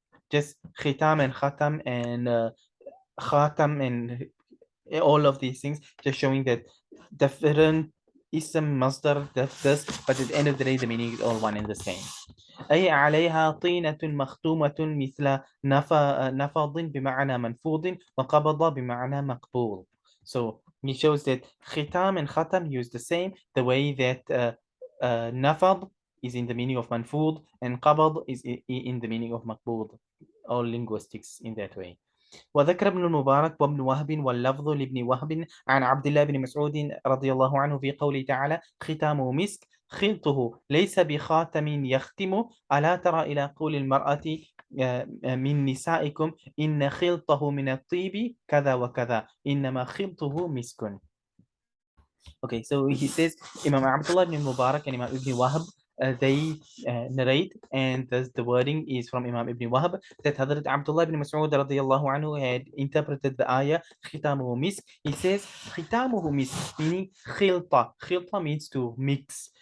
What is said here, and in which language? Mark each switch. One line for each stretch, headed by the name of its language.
English: Just khitam and khatam and khatam and all of these things, just showing that different ism, masdar, this, but at the end of the day, the meaning is all one and the same.
Arabic: أي عليها طينة مختومة مثل نفض بمعنى منفوض وقبض بمعنى مقبول.
English: So he shows that khitam and khatam use the same, the way that nafad is in the meaning of manfud and qabad is in the meaning of maqbud. All linguistics in that way.
Arabic: وذكر ابن المبارك وابن وهب واللفظ لابن وهب عن عبد الله بن مسعود رضي الله عنه في قوله تعالى ختامه مسك خلطه ليس بخاتم يختم ألا ترى إلى قول المرأة من نسائكم إن خلطه من الطيب كذا وكذا إنما خلطه مسك.
English: Okay, so he says Imam Abdullah ibn Mubarak and Imam Ibn Wahab, they narrate, and the wording is from Imam Ibn Wahab, that Hazrat Abdullah ibn Mas'ud radiallahu anhu had interpreted the ayah
Arabic: khitamuhu misk.
English: He says
Arabic: khitamuhu misk,
English: meaning khilta. Khilta means to mix.